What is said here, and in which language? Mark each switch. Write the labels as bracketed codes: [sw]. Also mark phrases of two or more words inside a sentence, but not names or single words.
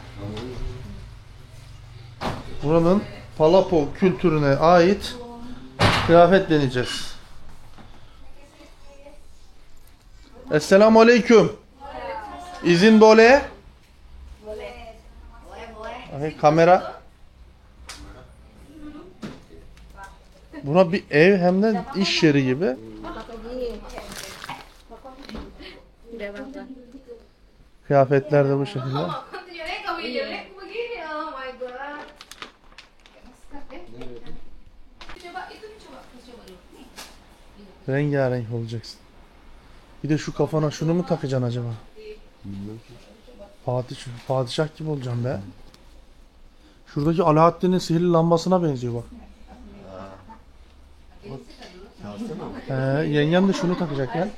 [tr] Buranın Palapo kültürüne ait Kıyafet deneyeceğiz. Esselamu aleyküm. [id] İzin boleh? Boleh. Kamera. [tr] Buna bir ev hem de iş yeri gibi. Kıyafetler de bu şekilde. [id] Jelek kau jelek begini. [en] Oh my god. [id] Coba itu coba dulu. [tr] Rengarenk olacaksın. Bir de şu kafana şunu mu takacaksın acaba? Padişah gibi olacaksın be. Şuradaki Alaaddin'in sihirli lambasına benziyor bak. Yengem de şunu takacak ya.